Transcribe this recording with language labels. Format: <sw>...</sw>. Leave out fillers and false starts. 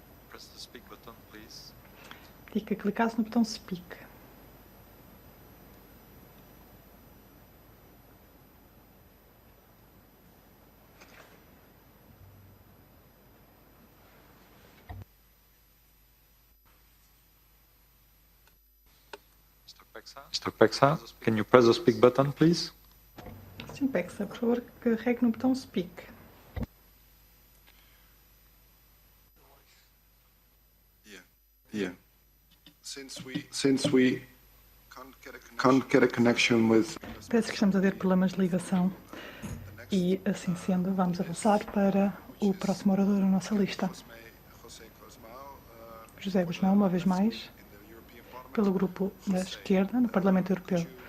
<en>Press the speak button, please.</en> <pt>Diga que clicasse no botão Speak.</pt> <en>Mr. Pexa, can you press the speak button, please?</en> <pt>Sim, Pexa, por favor, carregue no botão Speak.</pt> <en>Yeah. Since we can't get a connection with...</en> <pt>Parece que estamos a ter problemas de ligação e, assim sendo, vamos avançar para o próximo orador da nossa lista. José Guzmão, uma vez mais, pelo grupo da esquerda no Parlamento Europeu.</pt>